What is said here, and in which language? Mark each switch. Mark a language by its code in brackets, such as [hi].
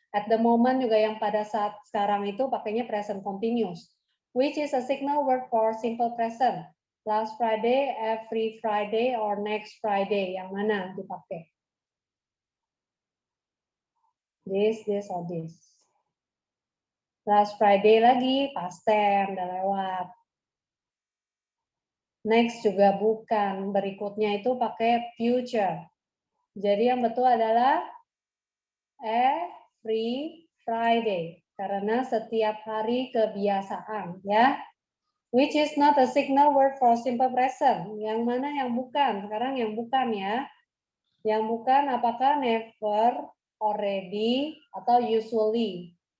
[en] At the moment [id] juga yang pada saat sekarang itu pakainya [en] present continuous. Which is a signal word for simple present. Last Friday, every Friday, or next Friday. [id] Yang mana dipakai? [en] This, or this. Last Friday lagi, past tense, [id] udah lewat. Next juga bukan. Berikutnya itu pakai future. Jadi yang betul adalah every Friday. Karena setiap hari kebiasaan. Ya. [en] Which is not a signal word for simple present. [id] Yang mana yang bukan? Sekarang yang bukan ya. Yang bukan apakah never, already, atau usually?